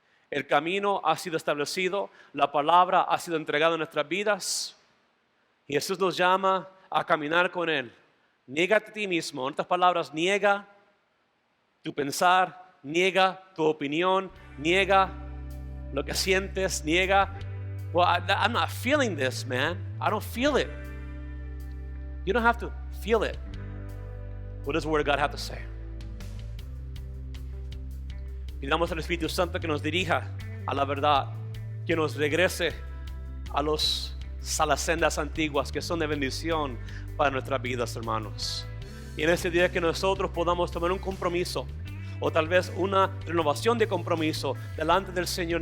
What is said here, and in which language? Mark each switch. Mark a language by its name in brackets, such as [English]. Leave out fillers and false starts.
[Spanish] El camino ha sido establecido, la palabra ha sido entregada en nuestras vidas y Jesús nos llama a caminar con Él. Niégate a ti mismo. En otras palabras, niega tu pensar, niega tu opinión, niega lo que sientes, niega. [English] Well, I'm not feeling this, man. I don't feel it. You don't have to feel it. What does the Word of God have to say? [Spanish] Pidamos al Espíritu Santo que nos dirija a la verdad, que nos regrese a las sendas antiguas que son de bendición para nuestras vidas, hermanos. Y en este día que nosotros podamos tomar un compromiso o tal vez una renovación de compromiso delante del Señor.